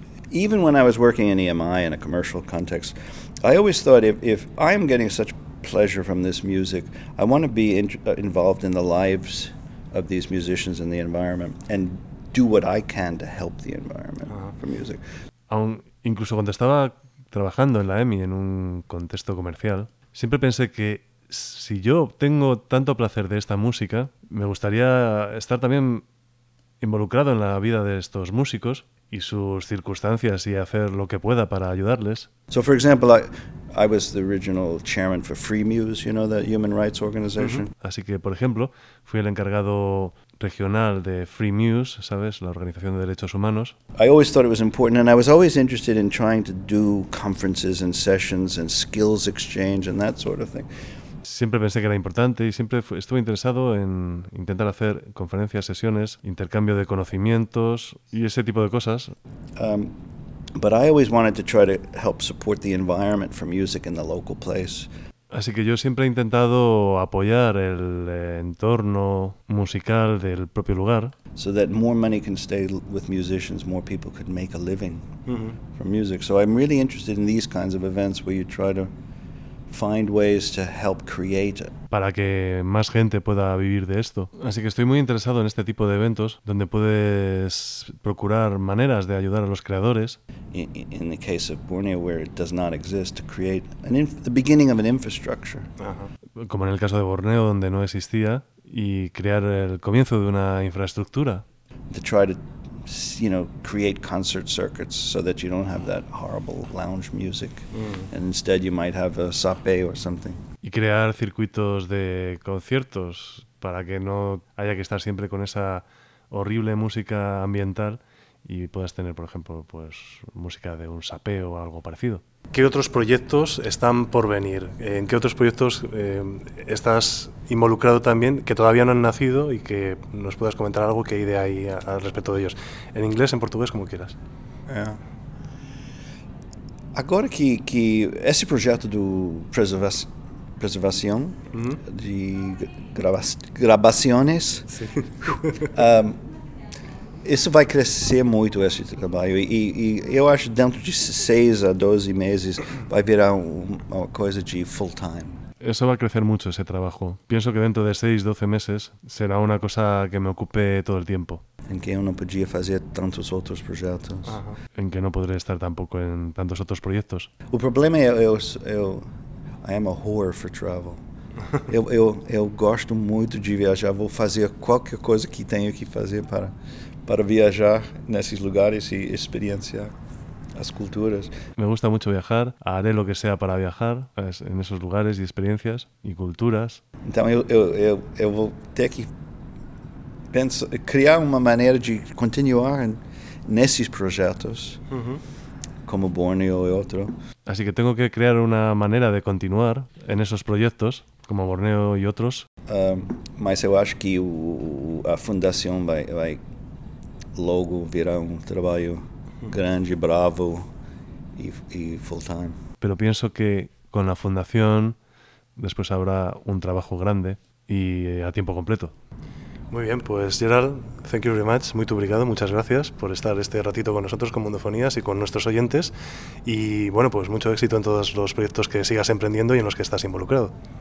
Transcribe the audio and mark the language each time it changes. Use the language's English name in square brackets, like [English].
[English] Even when I was working in EMI in a commercial context, I always thought if I'm getting such pleasure from this music, I want to be involved in the lives of these musicians and the environment and do what I can to help the environment for music. [Spanish] Incluso cuando estaba trabajando en la EMI en un contexto comercial, siempre pensé que si yo tengo tanto placer de esta música, me gustaría estar también involucrado en la vida de estos músicos y sus circunstancias y hacer lo que pueda para ayudarles. [English] So for example, I was the original chairman for FreeMuse, you know, the human rights organization. Uh-huh. [Spanish] Así que, por ejemplo, fui el encargado regional de FreeMuse, ¿sabes?, la organización de derechos humanos. [English] I always thought it was important and I was always interested in trying to do conferences and sessions and skills exchange and that sort of thing. [Spanish] Siempre pensé que era importante y siempre estuve interesado en intentar hacer conferencias, sesiones, intercambio de conocimientos y ese tipo de cosas. [English] But I always wanted to try to help support the environment for music in the local place. [Spanish] Así que yo siempre he intentado apoyar el entorno musical del propio lugar. [English] So that more money can stay with musicians, more people could make a living from music. So I'm really interested in these kinds of events where you try to find ways to help create it. [Spanish] Para que más gente pueda vivir de esto. Así que estoy muy interesado en este tipo de eventos donde puedes procurar maneras de ayudar a los creadores. [English] In the case of Borneo, where it does not exist, to create the beginning of an infrastructure. [Spanish] Como en el caso de Borneo, donde no existía, y crear el comienzo de una infraestructura. [English] To try to, you know, create concert circuits so that you don't have that horrible lounge music and instead you might have a sape or something. [Spanish] Y crear circuitos de conciertos para que no haya que estar siempre con esa horrible música ambiental y puedas tener, por ejemplo, pues música de un sape o algo parecido. ¿Qué otros proyectos están por venir? ¿En qué otros proyectos estás involucrado también que todavía no han nacido y que nos puedas comentar algo que hay de ahí al respecto de ellos? ¿En inglés, en portugués, como quieras? Yeah. [Portuguese] Agora que [Spanish] ese proyecto de preservación, de grabaciones, [Portuguese] isso vai crescer muito, esse trabalho, e eu acho que dentro de 6 a 12 meses vai virar uma coisa de full-time. Isso vai crescer muito, esse trabalho. Penso que dentro de 6, 12 meses será uma coisa que me ocupe todo o tempo. Em que eu não podia fazer tantos outros projetos. Em que não poderia estar tampouco em tantos outros projetos. O problema é que [English] I am a whore for travel. [Portuguese] Eu gosto muito de viajar, vou fazer qualquer coisa que tenho que fazer para viajar nesses lugares e experienciar as culturas. [Spanish] Me gusta mucho viajar, haré lo que sea para viajar en esos lugares y experiencias y culturas. [Portuguese] Então eu vou ter que criar uma maneira de continuar nesses projetos, como Borneo e outro. [Spanish] Así que tengo que crear una manera de continuar en esos proyectos, como Borneo y otros. [Portuguese] Mas eu acho que a fundação vai logo virá um trabalho grande, bravo e full-time. [Spanish] Pero pienso que con la fundación después habrá un trabajo grande y a tiempo completo. Muy bien, pues Gerald, [English] thank you very much, [Portuguese] muy obrigado, [Spanish] muchas gracias por estar este ratito con nosotros, con Mundofonías y con nuestros oyentes. Y bueno, pues mucho éxito en todos los proyectos que sigas emprendiendo y en los que estás involucrado.